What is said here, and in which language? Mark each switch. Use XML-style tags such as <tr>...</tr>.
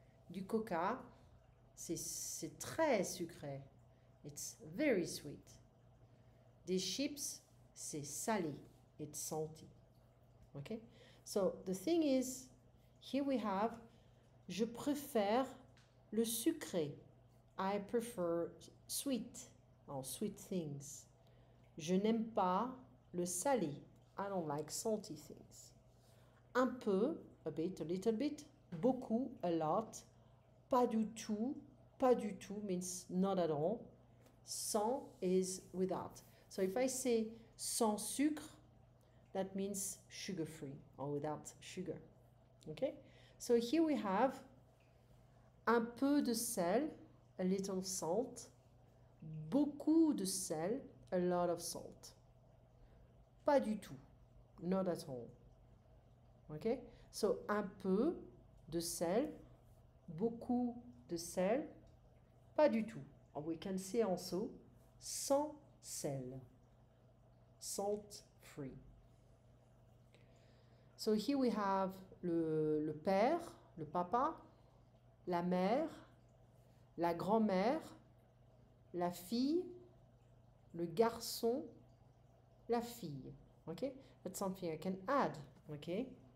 <fr>Du coca, c'est très sucré,</fr> <en>it's very sweet.</en> <fr>Des chips, c'est salé,</fr> <en>it's salty. Okay? So the thing is, here we have,</en> <fr>je préfère le sucré.</fr> <en>I prefer sweet, or sweet things.</en> <fr>Je n'aime pas le salé.</fr> <en>I don't like salty things.</en> <fr>Un peu,</fr> <en>a bit, a little bit. Beaucoup, a lot.</en> <fr>Pas du tout</fr> <en>means not at all. Sans is without. So if I say</en> <fr>sans sucre,</fr> <en>that means sugar-free or without sugar. Okay? So here we have</en> <fr>un peu de sel,</fr> <en>a little salt.</en> <fr>Beaucoup de sel,</fr> <en>a lot of salt.</en> <fr>Pas du tout,</fr> <en>not at all. Okay?</en> <fr>So un peu de sel, beaucoup de sel, pas du tout.</fr> <en>Or we can say also</en> <fr>sans sel,</fr> <en>salt free. So here we have</en> <fr>le père, le papa, la mère, la grand-mère, la fille, le garçon, la fille.</fr> <en>Okay? That's something I can add. Okay?</en>